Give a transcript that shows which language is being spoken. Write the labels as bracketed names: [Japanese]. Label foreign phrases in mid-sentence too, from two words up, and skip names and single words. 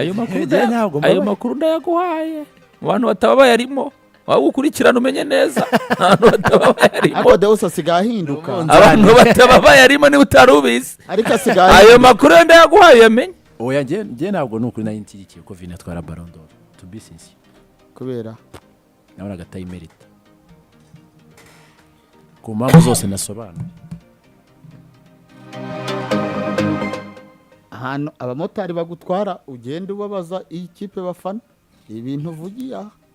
[Kinyarwanda] ayo makuru ndayaguhaye abantu batababaye arimo waba ukurikirana umenye neza abantu batababaye arimo ariko Deus asigaye ahinduka abantu batababaye arimo niba utarubizi ariko asigaye ayo makuru ndayaguhaye yamenye oya njye ntabwo nukuri nari nshyigikiye ko Vini atwara Ballon d'Or [English] to be sincere [Kinyarwanda] kubera nawe agatayimerita ku mpamvu zose nasobanuye ahantu abamotari bagutwara ugenda ubabaza iyi kipe bafana ibintu uvugiye aha